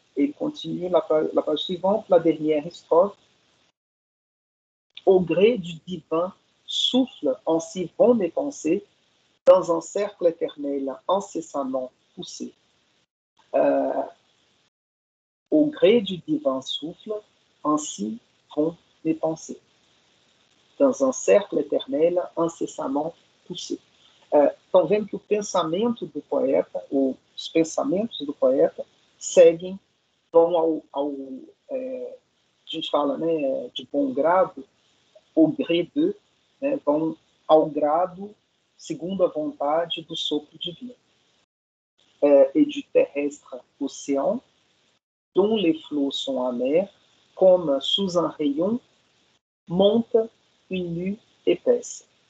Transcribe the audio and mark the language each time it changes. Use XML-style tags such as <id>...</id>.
<fr>Et continue la page suivante, la dernière strophe. Au gré du divin souffle en si vont mes pensées, dans un cercle éternel incessamment poussé. Au gré du divin souffle, ainsi vont mes pensées, dans um cercle éternel incessamment poussé.</fr> <pt>Estão vendo que o pensamento do poeta, os pensamentos do poeta, seguem, vão a gente fala, né, de bom grado,</pt> <fr>au gré de,</fr> <pt>né, vão ao grado segundo a vontade do sopro divino.</pt> <fr>Et du terrestre océan, dont les flots sont amers, comme sous un rayon monte une nue épaisse.</fr>